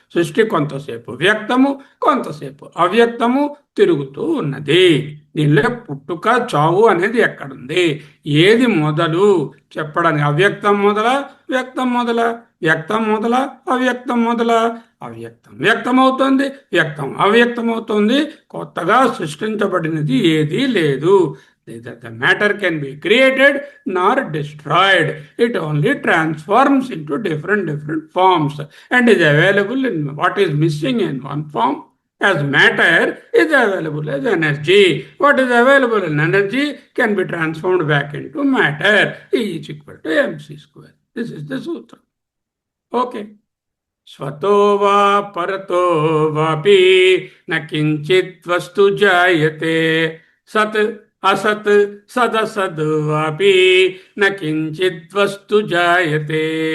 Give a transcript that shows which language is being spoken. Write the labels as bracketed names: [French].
[Telugu] సృష్టి కొంతసేపు వ్యక్తము, కొంతసేపు అవ్యక్తము తిరుగుతూ ఉన్నది. దీనిలో పుట్టుక చావు అనేది ఎక్కడుంది, ఏది మొదలు చెప్పడానికి? అవ్యక్తం మొదల, వ్యక్తం మొదల, వ్యక్తం మొదల, అవ్యక్తం మొదల. అవ్యక్తం వ్యక్తమవుతుంది, వ్యక్తం అవ్యక్తమవుతుంది. కొత్తగా సృష్టించబడినది ఏదీ లేదు. [English] The matter can be created nor destroyed. It only transforms into different forms and is available in what is missing in one form as matter is available as energy. What is available in energy can be transformed back into matter. E is equal to mc square. This is the sutra. Okay. [Sanskrit] స్వతో వా పరతో వాపి న కించిత్ వస్తు జాయతే సత్ అసత్ సదసద్ వాపి న కించిత్ వస్తు జాయతే.